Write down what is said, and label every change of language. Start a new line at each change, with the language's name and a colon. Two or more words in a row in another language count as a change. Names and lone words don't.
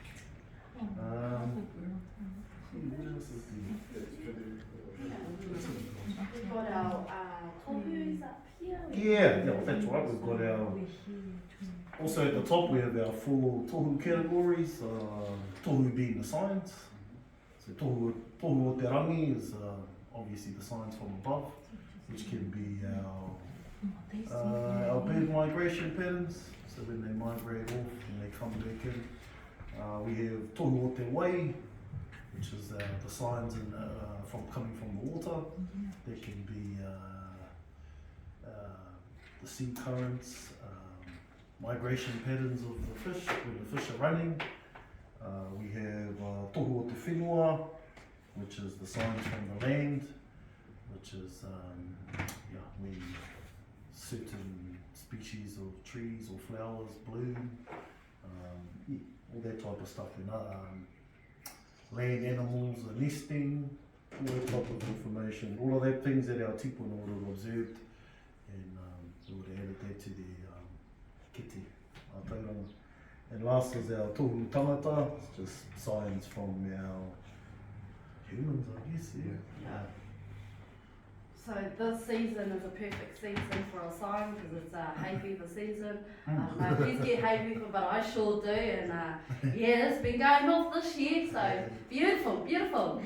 English: What else is We've got our tohus up here. Yeah, that's right. We've got our. Also at the top we have our 4 tohu categories. Tohu being the signs. So
Māori: tohu o te rangi
English: is obviously the signs from above, which can be our bird migration patterns. So when they migrate off and they come back in. We have
Māori: tohu o te wai,
English: which is the signs from coming from the water. There can be the sea currents, migration patterns of the fish when the fish are running. We have
Māori: tohu o te whenua,
English: which is the signs from the land, which is when certain species of trees or flowers bloom, all that type of stuff. Land animals are nesting, all that type of information, all of that things that our tipuna would have observed, and we would have added that to their
Māori: kete, tauranga.
English: And last is our
Māori: tohu tangata,
English: it's just signs from our humans, I guess, Yeah. So this season is a perfect season for a sign because it's hay fever season. I don't know if you get hay fever, but I sure do. And yeah, it's been going off this year, so beautiful, beautiful.